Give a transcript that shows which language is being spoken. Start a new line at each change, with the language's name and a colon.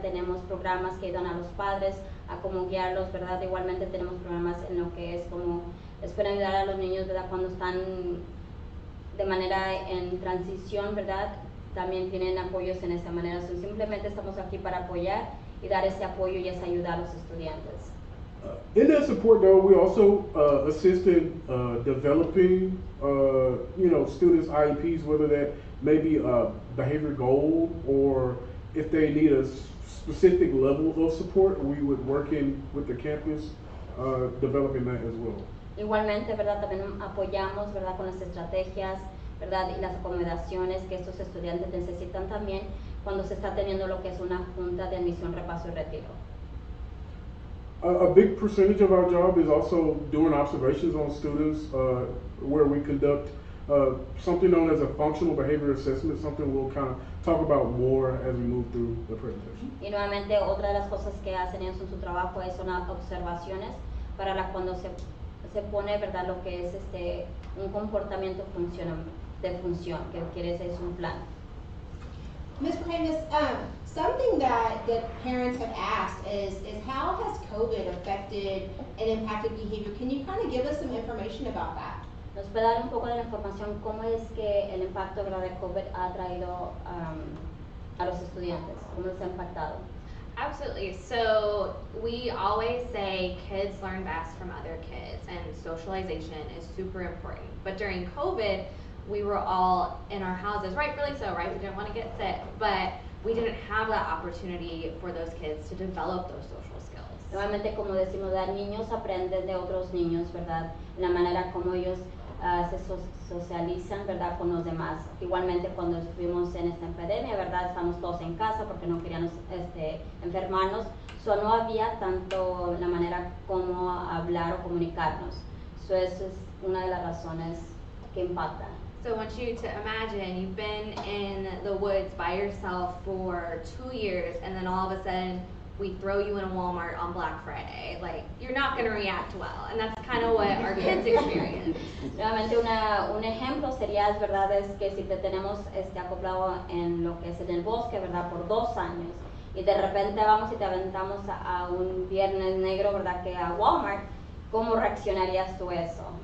Spanish: Tenemos programas que ayudan a los padres a cómo guiarlos, ¿verdad? Igualmente tenemos programas en lo que es como les pueden ayudar a los niños, ¿verdad? Cuando están de manera en transición, ¿verdad? También tienen apoyos en esa manera. So, simplemente estamos aquí para apoyar y dar ese apoyo y esa ayuda a los estudiantes.
English: In that support, though, we also assist in developing, students' IEPs, whether that may be a behavior goal or if they need a specific level of support, we would work in with the campus developing that as well.
Spanish: Igualmente, ¿verdad? También apoyamos, ¿verdad? Con las estrategias, ¿verdad? Y las acomodaciones que estos estudiantes necesitan también cuando se está teniendo lo que es una junta de admisión, repaso y retiro.
English: A big percentage of our job is also doing observations on students where we conduct something known as a functional behavior assessment, something we'll kind of talk about more as we move through the presentation.
Spanish: Y nuevamente otra de las cosas que hacen ellos en su trabajo son observaciones para cuando se pone, ¿verdad? Lo que es un comportamiento de función, que quiere decir es un plan.
English: Ms. Primus, something that parents have asked is how has COVID affected and impacted behavior? Can you kind of give us some information about that?
Spanish: ¿Nos puede dar un poco de la información cómo es que el impacto, ¿verdad? De COVID ha traído a los estudiantes? ¿Cómo les ha impactado?
English: Absolutely. So we always say kids learn best from other kids, and socialization is super important. But during COVID, we were all in our houses, rightfully so, right? We didn't want to get sick, but we didn't have that opportunity for those kids to develop those social skills.
Spanish: Nuevamente, como decimos, ¿verdad? Niños aprenden de otros niños, ¿verdad? La manera como ellos se socializan, ¿verdad? Con los demás. Igualmente, cuando estuvimos en esta epidemia, ¿verdad? Estamos todos en casa porque no queríamos enfermarnos. So, no había tanto la manera como hablar o comunicarnos. So, eso es una de las razones que impactan.
English: So I want you to imagine you've been in the woods by yourself for 2 years, and then all of a sudden we throw you in a Walmart on Black Friday. Like, you're not going to react well, and that's kind of what our kids experience.
Spanish: Nuevamente un ejemplo sería, es verdad, es que si te tenemos acoplado en lo que es en el bosque, ¿verdad? Por 2 años, y de repente vamos y te aventamos a un viernes negro, ¿verdad? Que a Walmart, ¿cómo reaccionarías tú a eso?